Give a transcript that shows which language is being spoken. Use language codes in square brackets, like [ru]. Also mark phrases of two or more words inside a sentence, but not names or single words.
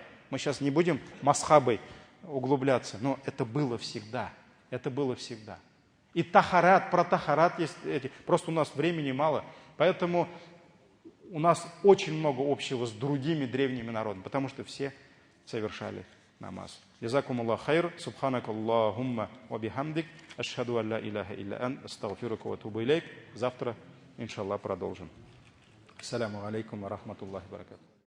[ru] Мы сейчас не будем масхабой углубляться, но это было всегда. Это было всегда. И тахарат, про тахарат есть эти. Просто у нас времени мало. Поэтому у нас очень много общего с другими древними народами, потому что все совершали намаз. [ar] جزاكم الله خير سبحانك اللهم وبحمدك أشهد أن لا إله إلا أنت أستغفرك وأتوب إليك. [ru] Завтра, иншаллах, продолжим. [ar] السلام عليكم ورحمة الله وبركاته.